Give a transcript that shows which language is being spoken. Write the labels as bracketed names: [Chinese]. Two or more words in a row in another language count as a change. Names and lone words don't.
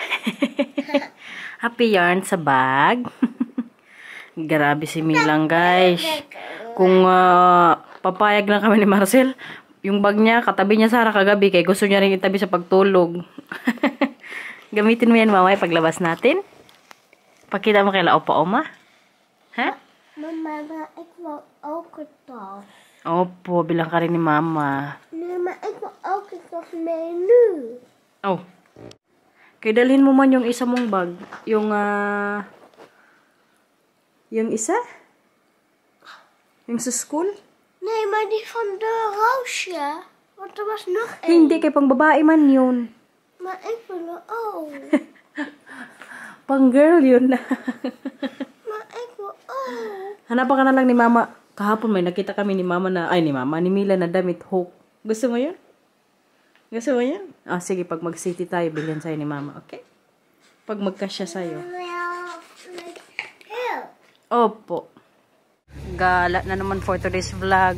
[Filipino] Happy yarn sa bag. Grabe si Milang, guys. Kung papayag lang kami ni Marcel, yung bag niya, katabi niya Sarah kagabi, kaya gusto niya rin itabi sa pagtulog. Gamitin mo yan, mamaya, paglabas natin. Pakita mo kay Opa Oma. Ha? [Dutch] Mama, ik wil ook een tas. [Filipino] Opo, bilang ka rin ni Mama. [Dutch] Nee, maar ik wil ook een tas menu. Oh. [Filipino] Kaya dalhin mo man yung isa mong bag. Yung isa? Yung sa school? [Dutch] Nee, maar die van de Roosje. Want er was nog één. [Filipino] Hindi, kay pang babae man yun. [Dutch] Maar ik wil er ook. [Filipino] Pang girl yun na. [Dutch] Maar ik wil ook. [Filipino] Hanapan ka na lang ni Mama. Kahapon may nakita kami ni Mama na, ni Mila na damit hook. Gusto mo yun? Gusto mo yun? Ah, sige, pag mag-city tayo, bilhin sa'yo ni Mama, okay? Pag magkasya sa'yo. Opo. Gala na naman [English] for today's vlog.